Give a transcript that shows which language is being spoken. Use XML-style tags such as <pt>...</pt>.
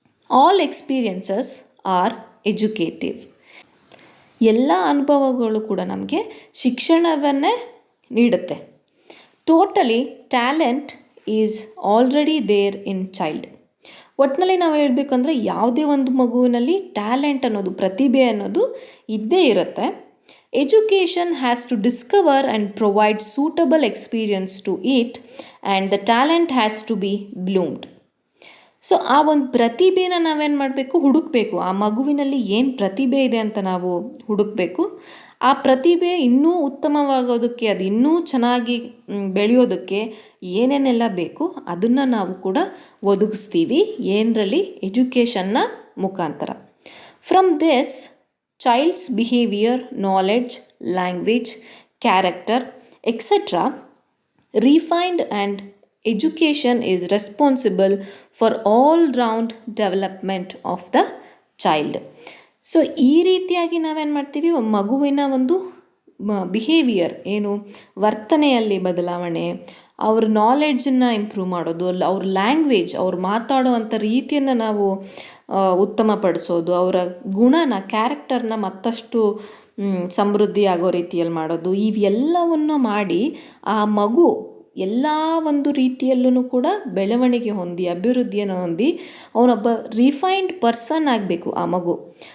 <en>All experiences are educative.</en> <kn>ಎಲ್ಲ ಅನುಭವಗಳು ಕೂಡ ನಮಗೆ ಶಿಕ್ಷಣವನ್ನೇ ನೀಡುತ್ತೆ.</kn> <en>Totally talent is already there in child.</en> <kn>ಒಟ್ಟಿನಲ್ಲಿ ನಾವು ಹೇಳಬೇಕಂದ್ರೆ ಯಾವುದೇ ಒಂದು ಮಗುವಿನಲ್ಲಿ ಟ್ಯಾಲೆಂಟ್ ಅನ್ನೋದು, ಪ್ರತಿಭೆ ಅನ್ನೋದು ಇದ್ದೇ ಇರುತ್ತೆ.</kn> <en>Education has to discover and provide suitable experience to it, and the talent has to be bloomed.</en> <kn>So ಆ ಒಂದು ಪ್ರತಿಭೆನ ನಾವೇನು ಮಾಡಬೇಕು, ಹುಡುಕಬೇಕು. ಆ ಮಗುವಿನಲ್ಲಿ ಏನು ಪ್ರತಿಭೆ ಇದೆ ಅಂತ ನಾವು ಹುಡುಕಬೇಕು. ಆ ಪ್ರತಿಭೆ ಇನ್ನೂ ಉತ್ತಮವಾಗೋದಕ್ಕೆ, ಅದು ಇನ್ನೂ ಚೆನ್ನಾಗಿ ಬೆಳೆಯೋದಕ್ಕೆ ಏನೇನೆಲ್ಲ ಬೇಕು ಅದನ್ನು ನಾವು ಕೂಡ ಒದಗಿಸ್ತೀವಿ. ಏನರಲ್ಲಿ? ಎಜುಕೇಷನ್ನ ಮುಖಾಂತರ.</kn> <en>From this child's behavior, knowledge, language, character, etc. refined, and education is responsible for all-round development of the child.</en> <kn>So ಈ ರೀತಿಯಾಗಿ ನಾವೇನು ಮಾಡ್ತೀವಿ, ಮಗುವಿನ ಒಂದು ಬಿಹೇವಿಯರ್ ಏನು, ವರ್ತನೆಯಲ್ಲಿ ಬದಲಾವಣೆ, ಅವ್ರ ನಾಲೆಡ್ಜನ್ನು ಇಂಪ್ರೂವ್ ಮಾಡೋದು, ಅವ್ರ ಲ್ಯಾಂಗ್ವೇಜ್, ಅವ್ರು ಮಾತಾಡೋವಂಥ ರೀತಿಯನ್ನು ನಾವು ಉತ್ತಮಪಡಿಸೋದು, ಅವರ ಗುಣನ, ಕ್ಯಾರೆಕ್ಟರ್ನ ಮತ್ತಷ್ಟು ಸಮೃದ್ಧಿ ಆಗೋ ರೀತಿಯಲ್ಲಿ ಮಾಡೋದು, ಇವೆಲ್ಲವನ್ನು ಮಾಡಿ ಆ ಮಗು ಎಲ್ಲ ಒಂದು ರೀತಿಯಲ್ಲೂ ಕೂಡ ಬೆಳವಣಿಗೆ ಹೊಂದಿ, ಅಭಿವೃದ್ಧಿಯನ್ನು ಹೊಂದಿ, ಅವನೊಬ್ಬ ರಿಫೈನ್ಡ್ ಪರ್ಸನ್ ಆಗಬೇಕು ಆ ಮಗು.</kn>